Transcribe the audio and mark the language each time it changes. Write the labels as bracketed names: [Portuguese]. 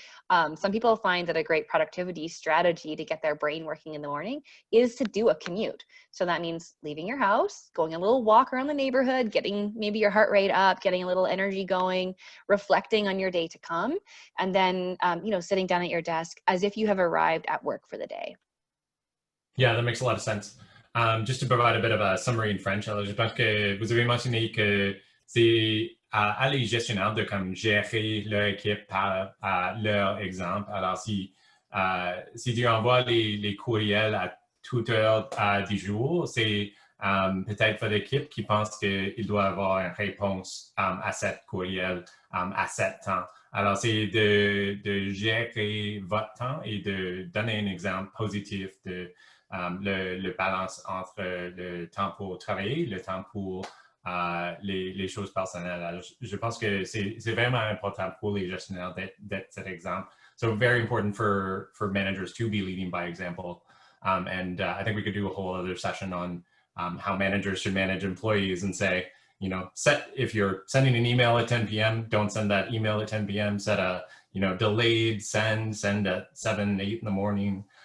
[English] So some people find that a great productivity strategy to get their brain working in the morning is to do a commute. So that means leaving your house, going a little walk around the neighborhood, getting maybe your heart rate up, getting a little energy going, reflecting on your day to come, and then, sitting down at your desk as if you have arrived at work for the day. Yeah, that makes a lot of sense. Just to provide a bit of a summary in French, [French] alors je pense que vous avez mentionné que c'est à les gestionnaires de comme gérer leur équipe par leur exemple. Alors si tu envoies les courriels à toute heure du jour, c'est peut-être votre équipe qui pense qu'il doit avoir une réponse à cette courriel à cet temps. Alors, c'est de gérer votre temps et de donner un exemple positif de le balance entre le temps pour travailler, le temps pour les choses personnelles. Alors, je pense que c'est vraiment important pour les gestionnaires d'être cet exemple. [English] So very important for managers to be leading by example. And I think we could do a whole other session on how managers should manage employees and say, if you're sending an email at 10 p.m., don't send that email at 10 p.m. Set a, delayed send at 7, 8 in the morning.